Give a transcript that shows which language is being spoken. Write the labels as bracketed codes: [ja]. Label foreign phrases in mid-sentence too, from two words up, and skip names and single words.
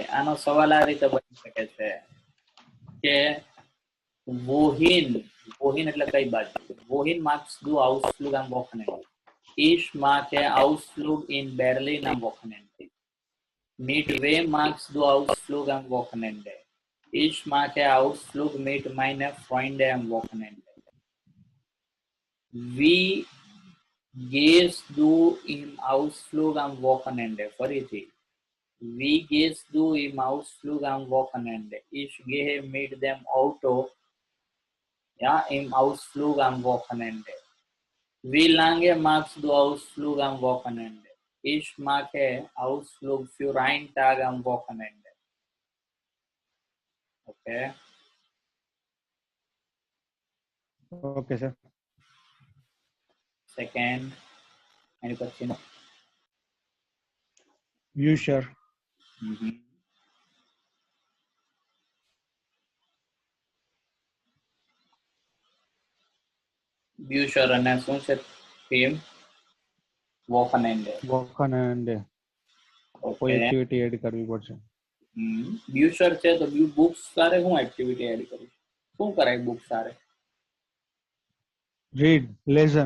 [gu] આનો સવાલ આ રીતે બની શકે છે કે [de] wohin wohin [gu] એટલે કઈ બાજુ? [de] wohin magst du Ausflug am Wochenende? Ich mag Ausflug in Berlin am Wochenende. Mit wem magst du Ausflug am Wochenende? Ich mag Ausflug mit meinen Freunden am Wochenende. Wie gehst du im Ausflug am Wochenende? ફરીથી Wie gehst du im Ausflug am Wochenende? Ich gehe mit dem Auto ja, im Ausflug am Wochenende. Wie lange magst du Ausflug am Wochenende? Ich mache Ausflug für einen Tag am Wochenende. [en] Okay. Okay, sir. Second. Any question? You sure? [gu] Buescher અને શું છે થીમ? [de] Wochenende. Wochenende. [gu] કોઈ [en] Okay. [gu] એક્ટિવિટી એડ કરવી પડશે. Buescher છે તો બુક્સ સારે શું એક્ટિવિટી એડ કરી? શું કરાય બુક સારે? [en] read lesson.